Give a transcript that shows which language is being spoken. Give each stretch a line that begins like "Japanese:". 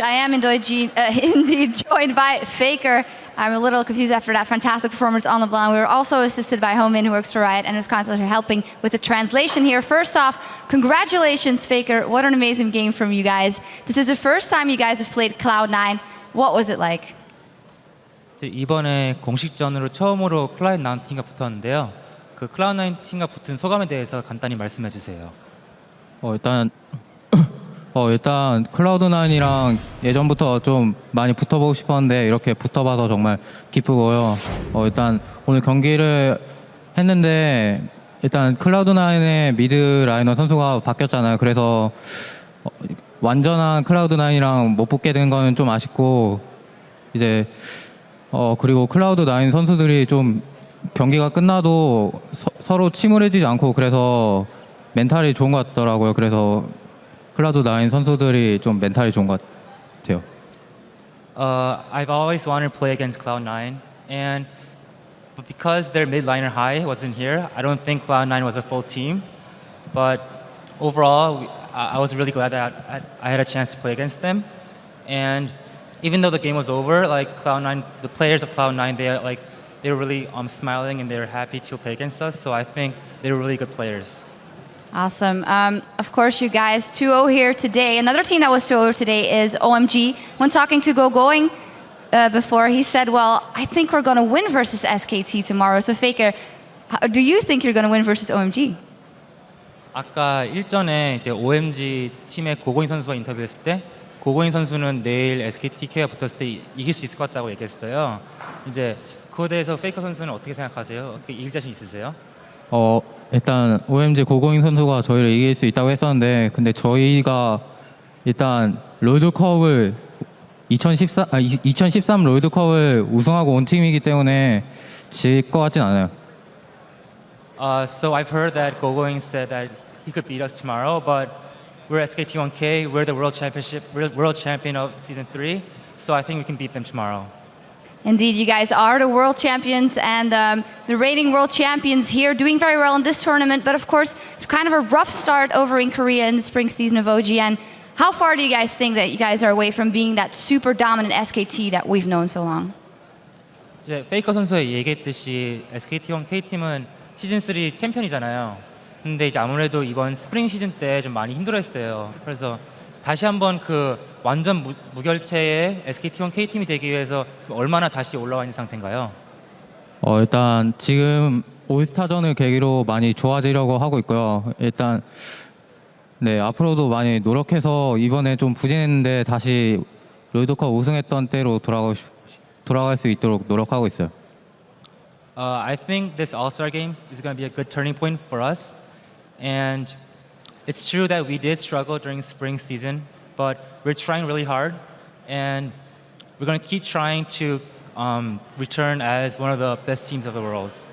English: I am indeed joined by FLICKR. I'm a little confused after that fantastic performance on Leblanc. We were also assisted by Homin, who works for Riot, and is constantly helping with the translation here. First off, congratulations, FLICKR. What an amazing game from you guys. This is the first time you guys have played Cloud9. What was it like?
Korean: 이번에 공식전으로 처음으로 클라우드9 팀과 붙었는데요. 그 클라우드9 팀과 붙은 소감에 대해서 간단히 말씀해 주세요. 일단 클라우드9이랑 예전부터 좀 많이 붙어보고 싶었는데 이렇게 붙어봐서 정말 기쁘고요. 일단 오늘 경기를 했는데 일단 클라우드9의 미드 라이너 선수가 바뀌었잖아요. 그래서 완전한 클라우드9이랑 못 붙게 된 거는 좀 아쉽고 이제 그리고 클라우드9 선수들이 좀 경기가 끝나도 서로 침울해지지 않고 그래서 멘탈이 좋은 것 같더라고요. 그래서 클라우드9 선수들이 좀 멘탈이 좋은 것 같아요.
English: I've always wanted to play against Cloud9, but because their mid liner high wasn't here, I don't think Cloud9 was a full team. But overall, I was really glad that I had a chance to play against them. And even though the game was over, like Cloud9, the players of Cloud9, they were really smiling and they were happy to play against us. So I think they were really good players. Awesome. Of course, you guys 2-0 here today. Another team that was 2-0 today is OMG. When talking to GoGoing before, he said, well, I think we're going to win versus SKT tomorrow. So FLICKR, do you think you're going to win versus OMG?
Korean: 아까 일전에 이제 OMG 팀의 고고인 선수와 인터뷰했을 때 고고인 선수는 내일 SKT K와 붙었을 때 이길 수 있을 것 같다고 얘기했어요. 이제 그거에 대해서 FLICKR 선수는 어떻게 생각하세요? 어떻게 이길 자신 있으세요? 일단 OMG 고고잉 선수가 저희를 이길 수 있다고 했었는데 근데 저희가 일단 롤드컵을 2013 롤드컵을 우승하고 온 팀이기 때문에 질 것 같진 않아요.
English: So I've heard that GoGoing said that he could beat us tomorrow, but we're SKT1K, we're the world champion of season 3, so I think we can beat them tomorrow. Indeed, you guys are the world champions and the reigning world champions here, doing very well in this tournament. But of course, kind of a rough start over in Korea in the spring season of OGN. How far do you guys think that you guys are away from being that super dominant SKT that we've known so long?
Korean: 이제 FLICKR 선수가 얘기했듯이 SKT1 K팀은 시즌 3 챔피언이잖아요. 근데 이제 아무래도 이번 스프링 시즌 때 좀 많이 힘들어했어요. 그래서 다시 한번 그 완전 무결체의 SKT1 K팀이 되기 위해서 얼마나 다시 올라와 있는 상태인가요? 일단 지금 올스타전을 계기로 많이 좋아지려고 하고 있고요. 일단 네, 앞으로도 많이 노력해서 이번에 좀 부진했는데 다시 롤드컵 우승했던 때로 돌아갈 수 있도록 노력하고 있어요.
English: I think this All-Star game is going to be a good turning point for us. And it's true that we did struggle during spring season, but we're trying really hard. And we're going to keep trying to return as one of the best teams of the world.